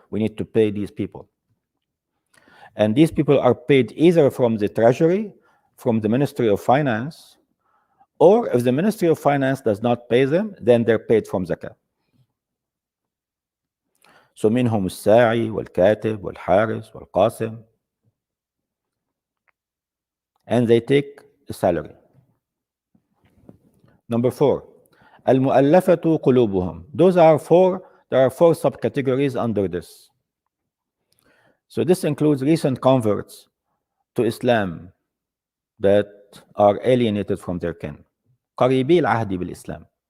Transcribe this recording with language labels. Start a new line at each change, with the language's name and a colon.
English: We need to pay these people. And these people are paid either from the Treasury, from the Ministry of Finance, or if the Ministry of Finance does not pay them, then they're paid from Zakah. So
Arabic: منهم الساعي والكاتب والحارس والقاسم,
English: and they take a salary. Number 4,
Arabic: المؤلفة قلوبهم.
English: There are four subcategories under this. So this includes recent converts to Islam that are alienated from their kin.
Arabic: قريبي العهد بالإسلام.